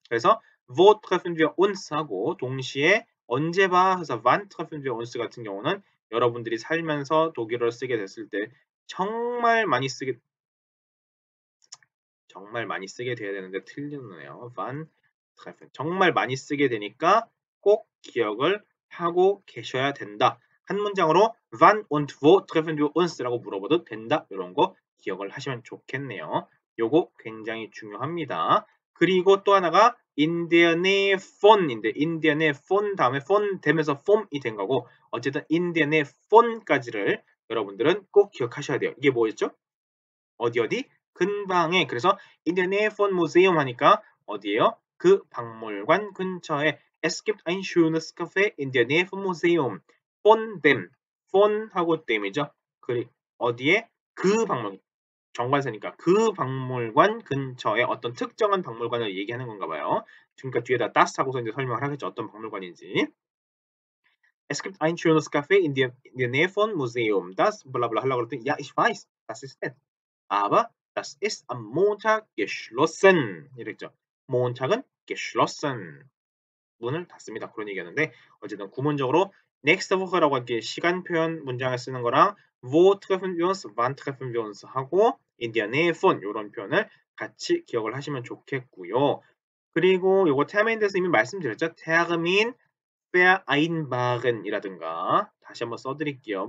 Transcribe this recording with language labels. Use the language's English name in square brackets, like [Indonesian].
[Korean] 그래서 [German] wo treffen wir uns [Korean] 하고 동시에 언제 봐 해서 [German] wann treffen wir uns [Korean] 같은 경우는 여러분들이 살면서 독일어를 쓰게 됐을 때 정말 많이 쓰게 돼야 되는데 틀리네요. wann treffen 정말 많이 쓰게 되니까 꼭 기억을 하고 계셔야 된다. 한 문장으로 [German] wann und wo treffen wir uns라고 물어봐도 된다. [Korean] 이런 거 기억을 하시면 좋겠네요. 요거 굉장히 중요합니다. 그리고 또 하나가 in der Nähe von인데 in der Nähe von 다음에 von 되면서 form이 된 거고 어쨌든 in der Nähe von까지를 여러분들은 꼭 기억하셔야 돼요. 이게 뭐였죠? 어디 근방에 그래서 in der Nähe von Museum 하니까 어디예요? 그 박물관 근처에 [German] Es gibt ein schönes Café in der Nähe vom Museum. von dem. [Korean] von 하고 them이죠. 그리 어디에? 그 박물관. 정관사니까 그 박물관 근처에 어떤 특정한 박물관을 얘기하는 건가 봐요. 그러니까 뒤에다 das 하고서 이제 설명을 하겠죠. 어떤 박물관인지. [German] Es gibt ein schönes Café in der Nähe von Museum. Das [Korean] 블라블라 하려고 그랬더니 [German] ja, ich weiß. Das ist nett. Aber das ist am Montag geschlossen. [Korean] 이랬죠. Montag은 geschlossen. 문을 닫습니다. 그런 얘기하는데 어쨌든 구문적으로 next Woche라고 이렇게 시간 표현 문장을 쓰는 거랑 [German] wo treffen wir uns, wann treffen wir uns [Korean] 하고 in der Nähe von 이런 표현을 같이 기억을 하시면 좋겠고요. 그리고 요거 termin에 대해서 이미 말씀드렸죠. termin vereinbaren이라든가 다시 한번 써드릴게요.